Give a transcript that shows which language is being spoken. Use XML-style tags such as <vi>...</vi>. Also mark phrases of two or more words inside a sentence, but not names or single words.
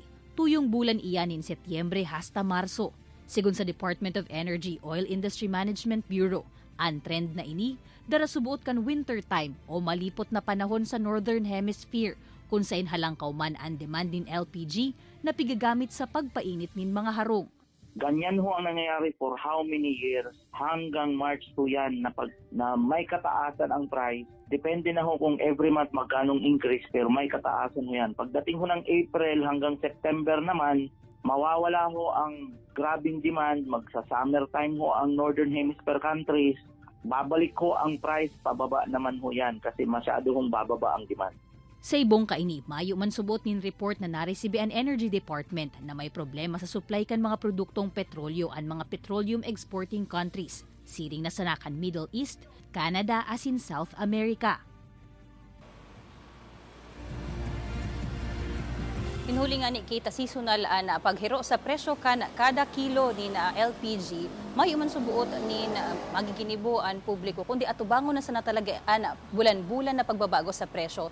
<bik>Tuyong bulan iyan in Setyembre hasta Marso. Sigun sa Department of Energy Oil Industry Management Bureau, ang trend na ini, darasubuot kan</bik> <en>winter time</en> <bik>o malipot na panahon sa Northern Hemisphere kung saan halangkaw man ang demand din LPG na pigagamit sa pagpainit nin mga harong.</bik> <tl>Ganyan ho ang nangyayari</tl> <en>for how many years</en> <tl>hanggang March 2 yan na may kataasan ang price. Depende na ho kung every month magkanong increase pero may kataasan ho yan. Pagdating ho ng April hanggang September naman, mawawala ho ang grabing demand. Magsa-</tl> <en>summer time</en> <tl>ho ang</tl> <en>Northern Hemisphere countries.</en> <tl>Babalik ho ang price, pababa naman ho yan kasi masyado hong bababa ang demand.</tl> <bik>Sa ibong kaini, mayo man subot nin report na naresibi ang Energy Department na may problema sa supply kan mga produktong petrolyo ang mga</bik> <en>petroleum exporting countries,</en> <bik>siring na sanakan Middle East, Canada asin South America. Inhuli nga ni kita seasonal na paghiro sa presyo kan kada kilo ni na LPG, mayo man subuot ni magiginibo ang publiko kundi atubangon na sa natalaga bulan-bulan na pagbabago sa presyo.</bik>